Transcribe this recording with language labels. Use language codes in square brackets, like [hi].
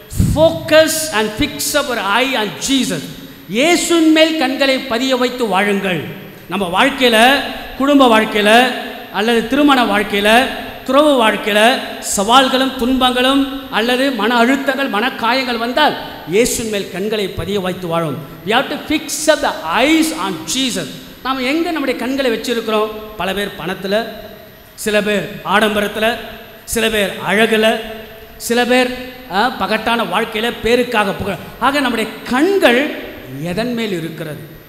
[en] Focus and fix our eye and Jesus. [ta] இயேசுவின் மேல் கண்களை பதிய வைத்து வாழுங்கள். நம்ம வாழ்க்கையில், குடும்ப வாழ்க்கையில் அல்லது திருமண வாழ்க்கையில், துறவு வாழ்க்கையில் சவால்களும் துன்பங்களும் அல்லது மன அழுத்தங்கள் மனக்காயங்கள் வந்தால் இயேசுவின் மேல் கண்களை பதிய வைத்து வாழும். [en] we have to fix up the eyes on Jesus. [ta] நாம் எங்கே நம்முடைய கண்களை வச்சிருக்கிறோம்? பல பேர் பணத்தில், சில பேர் ஆடம்பரத்தில், சில பேர் அழகில், சில பேர் பகட்டான வாழ்க்கையில் பேருக்காக புகழ். ஆக நம்முடைய கண்கள் எதன் மேல் இருக்கிறது?